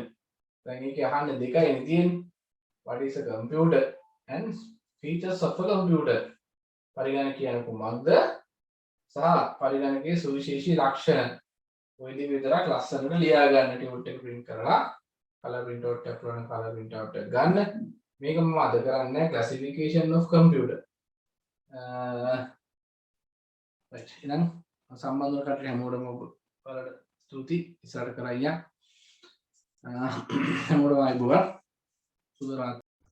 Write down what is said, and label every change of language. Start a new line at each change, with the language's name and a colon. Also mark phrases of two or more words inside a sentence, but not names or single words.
Sinhala: දැන් මේක අහන්නේ දෙකයි තියෙන්නේ.
English: What is a computer and features of a computer?
Sinhala: පරිගණක කියන්නේ කොහොමද? සහ පරිගණකයේ සුවිශේෂී ලක්ෂණ. ඔය දේ විතරක් ලස්සනට ලියා ගන්න ටියුට් එක print කරලා
English: color print out
Sinhala: එක කරන
English: color print out
Sinhala: එක ගන්න. මේක මම අද කරන්නේ
English: classification of computer. right.
Sinhala: එහෙනම් සම්බන්ධ වෙන කටට හැමෝටම ඔයාලට ස්තුතියි. ඉස්සරහට කරා අයියා. හැමෝටම ආයුබෝවන්. සුබ රාත්‍රී.